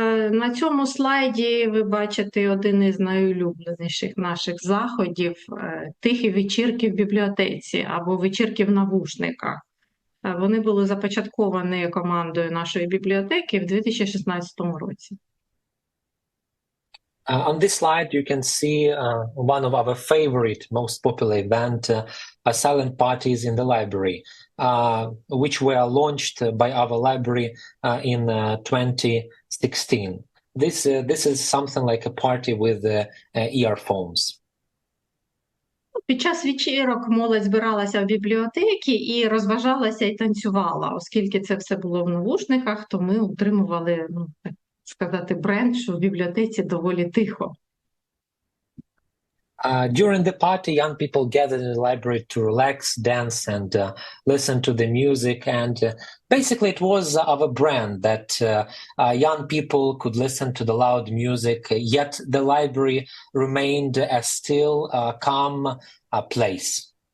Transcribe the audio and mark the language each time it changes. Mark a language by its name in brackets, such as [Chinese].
[Ukrainian] На цьому слайді ви бачите один із найулюбленіших наших заходів – тихі вечірки в бібліотеці або вечірки в навушниках. Вони були започатковані командою нашої бібліотеки в 2016 році. [English] On this slide, you can see one of our favorite, most popular event, silent parties in the library, which were launched by our library in 2016. This is something like a party with earphones. [Ukrainian] Під час вечірок молодь збиралася в бібліотеки і розважалася і танцювала. Оскільки це все було в навушниках, то ми утримували, так сказати, бренд, що в бібліотеці доволі тихо. [English] During the party, young people gathered in the library to relax, dance, and listen to the music. And basically, it was our brand that young people could listen to the loud music, yet the library remained a still, calm place.